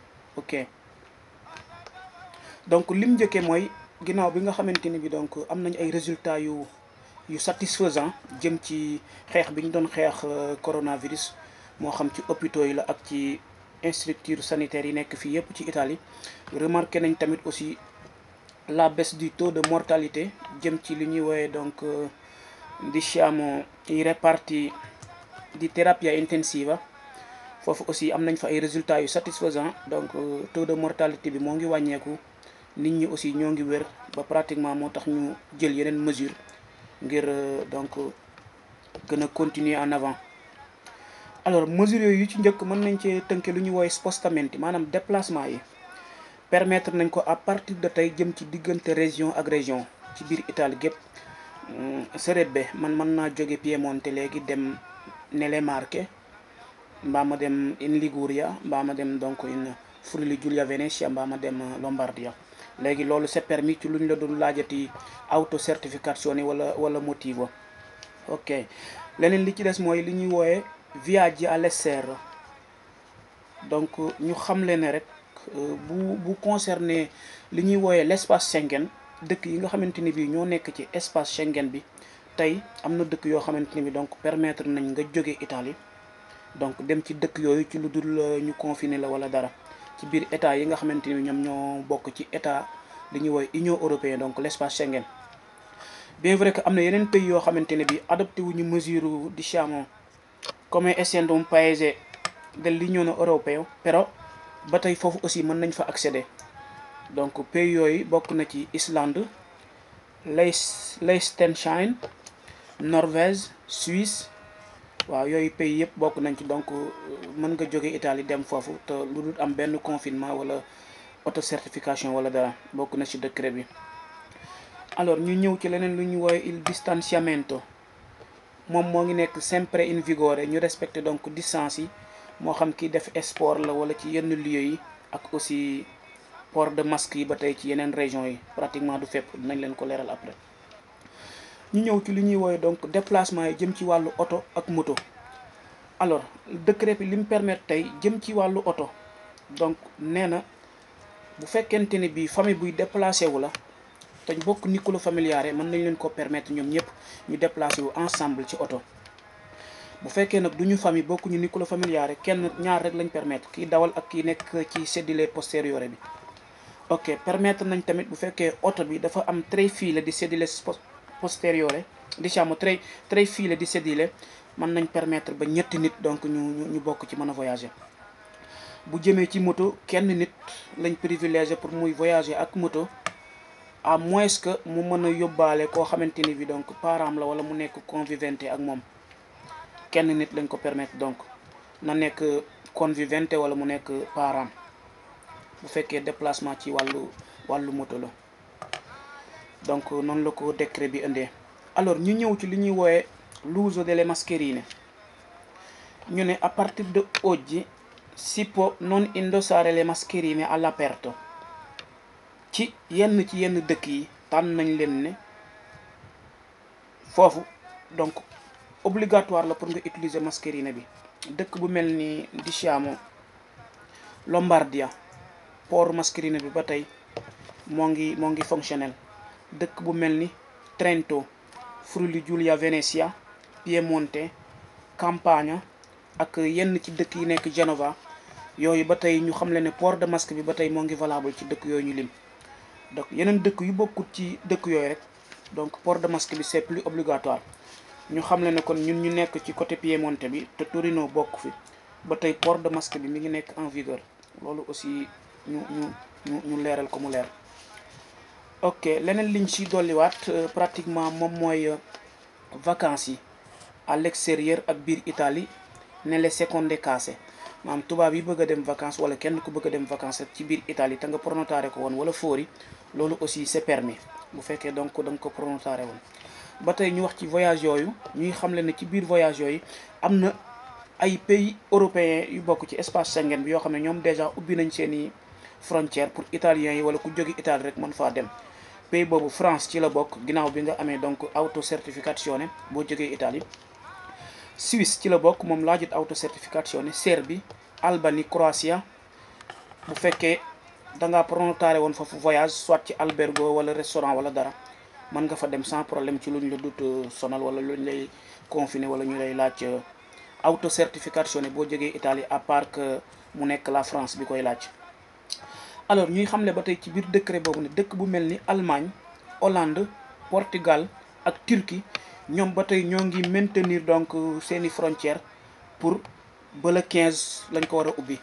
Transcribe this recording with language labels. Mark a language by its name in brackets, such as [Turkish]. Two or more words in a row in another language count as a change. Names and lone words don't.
[Wolof] Ok, donc lim njëkkee mooy ginnaaw bi nga xamante ni bi donc am nañ ay résultats yu satisfaisant jëm ci xeex bi ñu doon xeex coronavirus, moo xam ci hôpitaux yi la ak ci [French] structures sanitaires [Wolof] yi nekk fii yëpp ci Italie. Remarqué nañ tamit aussi [French] la baisse du taux de mortalité [Wolof] jëm ci li ñuy woowe donc [Italian] diciamo i reparti di terapia intensiva. [Wolof] Foofu aussi am nañ fa ay résultats yu satisfaisant, donc [French] taux de mortalité [Wolof] bi moo ngi wàññeeku, nit ñi aussi ñoo ngi wér ba pratiquement moo tax ñu jël yeneen mesure ngir donc gën a [French] continuer en avant. [Wolof] Alors mesures yooyu yu ci njëkk mën nañ cee tënke lu ñuy woowe spostamenti, maanaam déplacement yi permettre nañ ko [French] à partir de [Wolof] tey jëm ci diggante région ak région ci biir Italie gépp. Serebbe man mën naa jóge Piemonte léegi dem [Italian] nelle Marche, [Wolof] mbaa ma dem [Italian] in Liguria, [Wolof] mbaa ma dem donc [Italian] in Friuli Giulia Venezia, [Wolof] mbaa ma dem Lombardia. léegi loolu [French] c'est permis [Wolof] ci lu ñu la doon laajati [Italian] auto certificazione [Wolof] wala motivo. Ok, leneen li ci des mooy li ñuy woowe [Italian] viaggi all'estero. [Wolof] donc ñu xamle ne rek bu concerné li ñuy woowe [French] l'espace Schengen, [Wolof] dëkk yi nga xamante ni bii ñoo nekk ci [French] espace Schengen [Wolof] bi tey am na dëkk yoo xamante ni bi donc permettre nañ nga jóge Italie donc dem ci dëkk yooyu ci lu dul ñu confiné la wala dara, ci biir état yi nga xamante ni ñoom ñoo bokk ci état li ñuy woowe [French] Union européenne, [Wolof] donc [French] l'espace Schengen. Bien vrai que [Wolof] am na yeneen pays yoo xamante ne bi adopté wuñu mesure [Italian] diciamo come essendo un paese dell'Unione Europea, [Wolof] però ba tey foofu aussi mën nañ fa accéder. donc pays yooyu bokk na ci Islande, Liechtenstein, Norvège, Suisse. waaw yooyu pays yëpp bokk nañ ci, donc mën nga jóge Italie dem foofu te lu dul am benn confinement wala autocertification wala dara, bokk na ci décret bi. alors ñu ñëw ci leneen lu ñu woowe [Italian] il distanziamento, [Wolof] moom moo ngi nekk [Italian] sempre in vigore. [Wolof] ñu respecté donc distance yi, moo xam ki def sport la wala ci yenn lieux yi, ak [French] aussi port de masque [Wolof] yi ba tey ci yeneen régions yi, pratiquement du fépp, dinañ leen ko leeral après. ñu ñëw ci li ñuy woowe donc déplacement yi jëm ci wàllu oto ak moto. alors décret bi li mu permettre tey jëm ci wàllu oto, donc nee na bu fekkente ne bii famille buy déplacé wu la te ñu bokk [Italian] nucleo familiare [Wolof] mën nañ leen ko permettre ñoom ñëpp ñu déplacer wu ensemble ci oto. bu fekkee nag du ñu famille bokkuñu [Italian] nucleo familiare [Wolof] kenn ñaar rek lañ permettre kii dawal ak kii nekk ci [Italian] sedile posteriore [Wolof] bi. ok permettre nañ tamit bu fekkee oto bi dafa am [Italian] tre file di sedile posteriore, diciamo tre file di sedile, [Wolof] mën nañ permettre ba ñetti nit donc ñu bokk ci mën a voyager. bu jëmee ci moto kenn nit lañ privilégié pour muy voyager ak moto, [French] à moins que [Wolof] mu mën a yóbbaale koo xamante ni bi donc parent la wala mu nekk convivente ak moom. kenn nit lañ ko permettre donc na nekk convivente wala mu nekk parent bu fekkee déplacement ci wàllu moto la. donc noonu la ko décret bi indee. alors ñu ñëw ci li ñuy woowe [Italian] l'uso delle mascherine. [Wolof] ñu ne [Italian] a partir de oggi si può non indossare le mascherine all'aperto. [Wolof] ci yenn dëkk yi tànn nañ leen ne foofu donc obligatoire la pour nga utiliser mascherine bi. dëkk bu mel ni diciamo Lombardia port mascherine bi ba tey moo ngi fonctionnel. dëkk bu mel ni Trento, Friuli Giulia Venezia, Piemonte, Campania ak yenn ci dëkk yi nekk Genova yooyu ba tey ñu xam le ne [French] port de masque [Wolof] bi ba tey moo ngi valable ci dëkk yooyu ñu lim. donc yeneen dëkk yu bokkut ci dëkk yooyu rek donc [French] port de masque [Wolof] bi [French] c'est plus obligatoire. [Wolof] ñu xam le ne kon ñun ñu nekk ci côté Piemonte bi te Torino bokk fi ba tey [French] port de masque [Wolof] bi mi ngi nekk [French] en vigueur. [Wolof] loolu aussi ñu leeral ko mu leer. ok leneen liñ ci dolliwaat pratiquement moom mooy vacances yi [French] à l'extérieur [Wolof] ak biir Italie [Italian] nelle seconde case. [Wolof] maanaam tubaab yi bëgg a dem vacances wala kenn ku bëgg a dem vacances ci biir Italie te nga pronotare ko woon wala foori loolu aussi c'est permis bu fekkee donc da nga ko pronotare woon. ba tey ñu wax ci voyage yooyu ñuy xamle ne ci biir voyage yooyu am na ay [French] pays européens [Wolof] yu bokk ci espace Schengen bi yoo xam ne ñoom déjà ubbi nañ seeni frontière [French] pour italiens [Wolof] yi wala ku jóge Italie rek mën faa dem. pays boobu France ci la bokk ginnaaw bi nga amee donc autocertificazione boo jógee Italie. Suisse ci la bokk moom laajut autocertificazione. Serbie, Albanie, Croatia bu fekkee da ngaa pronotare woon foofu voyage soit ci albergo wala restaurant wala dara mën nga fa dem [French] sans problème [Wolof] ci luñ la dut sonal wala luñ lay confiné wala ñu lay laaj autocertificazione boo jógee Italie [French] à part que [Wolof] mu nekk la France bi koy laaj. alors ñuy xamle ba tey ci biir décret boobu ne dëkk bu mel ni Allemagne, Hollande, Portugal ak Turquie ñoom ba tey ñoo ngi maintenir donc seeni frontières pour ba le 15 lañ ko war a ubbi.